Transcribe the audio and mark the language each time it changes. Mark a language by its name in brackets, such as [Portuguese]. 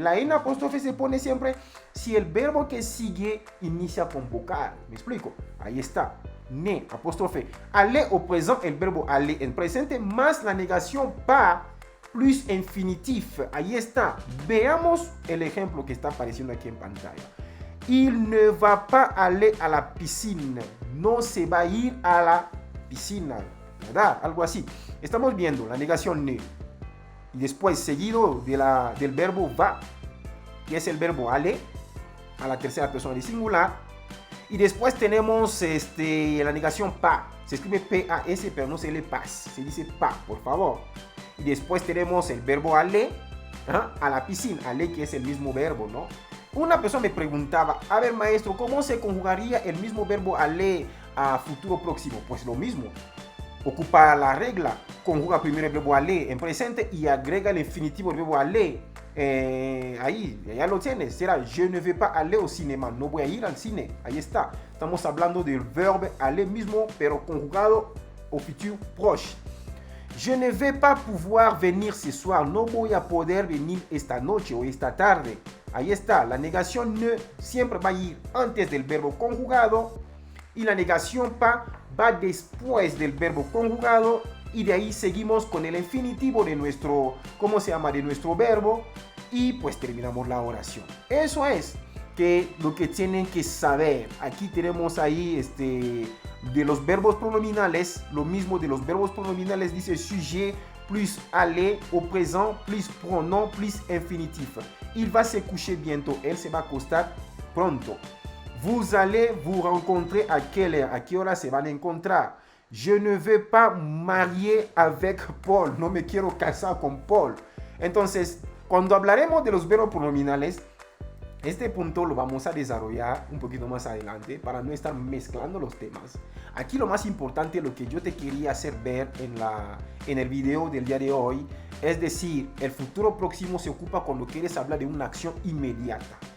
[Spanish] La n apóstrofe se pone siempre si el verbo que sigue inicia con vocal. ¿Me explico? Ahí está. Ne, apóstrofe. [French] Aller au présent, [Spanish] el verbo aller en presente, más la negación pas, [French] plus infinitif. [Spanish] Ahí está. Veamos el ejemplo que está apareciendo aquí en pantalla. [French] Il ne va pas aller à la piscine. [Spanish] No se va a ir a la piscina, ¿verdad? Algo así. Estamos viendo la negación ne. Y después seguido del verbo va, que es el verbo aller, a la tercera persona de singular. Y después tenemos la negación pas. Se escribe P-A-S, pero no se lee pas. Se dice pas, por favor. Y después tenemos el verbo aller, a la piscina. Aller, que es el mismo verbo, ¿no? Una persona me preguntaba: a ver, maestro, ¿cómo se conjugaría el mismo verbo aller a futuro próximo? Pues lo mismo. Ocupa la regla. Conjuga primero el verbo aller en presente y agrega el infinitivo del verbo aller. Ahí, ya lo tienes. Será: [French] je ne vais pas aller au cinéma. [Spanish] No voy a ir al cine. Ahí está. Estamos hablando del verbo aller mismo, pero conjugado au futur proche. [French] Je ne vais pas pouvoir venir ce soir. [Spanish] No voy a poder venir esta noche o esta tarde. Ahí está. La negación ne siempre va a ir antes del verbo conjugado. Y la negación pas va después del verbo conjugado. Y de ahí seguimos con el infinitivo de nuestro, de nuestro verbo. Y pues terminamos la oración. Eso es lo que tienen que saber. Aquí tenemos ahí de los verbos pronominales. Lo mismo de los verbos pronominales, dice [French] sujet plus aller au présent plus pronom plus infinitif. Il va se coucher bientôt. [Spanish] Él se va a acostar pronto. [French] Vous allez vous rencontrer à quelle heure? [Spanish] ¿A qué hora se van a encontrar? [French] Je ne vais pas marier avec Paul. [Spanish] No me quiero casar con Paul. Entonces, cuando hablaremos de los verbos pronominales, este punto lo vamos a desarrollar un poquito más adelante para no estar mezclando los temas. Aquí lo más importante, lo que yo te quería hacer ver en el video del día de hoy, es decir, el futuro próximo se ocupa cuando quieres hablar de una acción inmediata.